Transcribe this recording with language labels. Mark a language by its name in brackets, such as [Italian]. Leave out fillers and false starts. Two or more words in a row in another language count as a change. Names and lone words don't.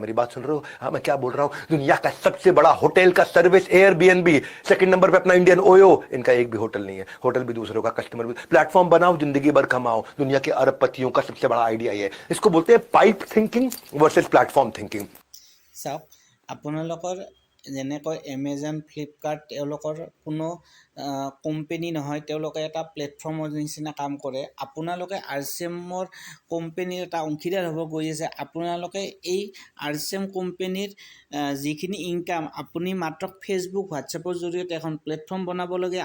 [Hindi] मेरी बात सुन रहे हो? हाँ, मैं क्या बोल रहा हूं? दुनिया का सबसे बड़ा होटल का सर्विस एयरबीएनबी, सेकंड नंबर पे अपना इंडियन ओयो, इनका एक भी होटल नहीं है, होटल भी दूसरों का, कस्टमर भी। प्लेटफॉर्म बनाओ, जिंदगी भर कमाओ। दुनिया के अरबपतियों का सबसे बड़ा आइडिया ये है। इसको बोलते हैं [English] pipe thinking versus platform thinking. [Assamese] চাওক, আপোনালোকৰ যেনেকৈ এমেজন, ফ্লিপকাৰ্ট তেওঁলোকৰ কোনো কোম্পেনী নহয়, তেওঁলোকে এটা প্লেটফৰ্মৰ নিচিনা কাম কৰে। আপোনালোকে RCMৰ কোম্পেনীৰ এটা অংশীদাৰ হ'ব গৈ আছে। আপোনালোকে এই RCM কোম্পেনীৰ যিখিনি ইনকাম আপুনি মাত্ৰ ফেচবুক, হোৱাটছএপৰ জৰিয়তে এখন প্লেটফৰ্ম বনাব লাগে।